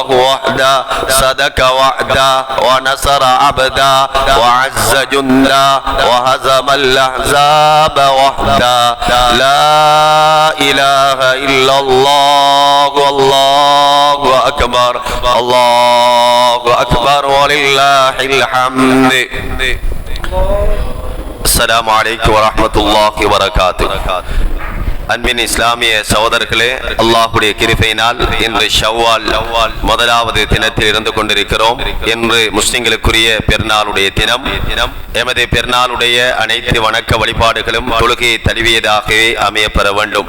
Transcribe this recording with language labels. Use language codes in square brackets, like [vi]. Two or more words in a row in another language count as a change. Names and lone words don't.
[ar] وحده صدق وعدا ونصر عبدا وعز جندا وهزم الأحزاب وحدا لا إله إلا الله والله أكبر الله أكبر ولله الحمد السلام عليكم ورحمة الله وبركاته. [ta] அன்பின் இஸ்லாமிய சகோதரர்களே, அல்லாஹ்வுடைய கிருபையினால் இன்று ஷவ்வால் முதலாவது தினத்தில் இருந்து கொண்டிருக்கிறோம். இன்று முஸ்லிம்களுக்குரிய பெருநாளுடைய தினம். எமது பெருநாளுடைய அனைத்து வணக்க வழிபாடுகளும் தொழுகையை தழுவியதாகவே அமையப்பெற வேண்டும்.